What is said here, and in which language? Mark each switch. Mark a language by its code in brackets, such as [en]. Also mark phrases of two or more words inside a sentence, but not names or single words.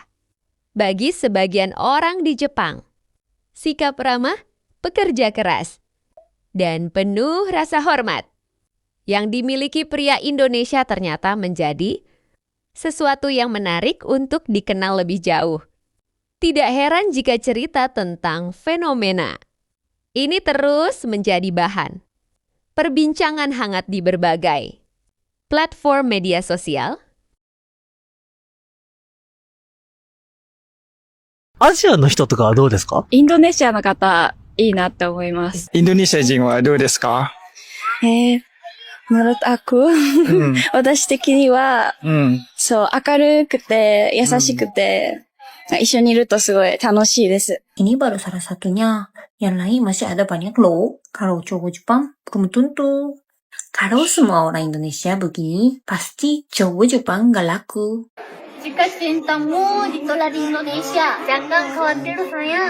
[id] Bagi sebagian orang di Jepang, sikap ramah, pekerja keras, dan penuh rasa hormat yang dimiliki pria Indonesia ternyata menjadi sesuatu yang menarik untuk dikenal lebih jauh. Tidak heran jika cerita tentang fenomena ini terus menjadi bahan perbincangan hangat di berbagai platform media sosial. [ja] アジアの人とかはどうですか？インドネシアの方、いいなって思います。インドネシア人はどうですか？ [id] menurut aku, [ja] 私的には、そう、明るくて、優しくて、一緒にいるとすごい楽しいです。 [id] Ini baru salah satunya. Yang lain masih ada banyak loh. Kalau cowok Jepang, belum tentu. Kalau semua orang Indonesia begini, pasti cowok Jepang gak laku. Jika cintamu ditolak di Indonesia, jangan khawatir sayang.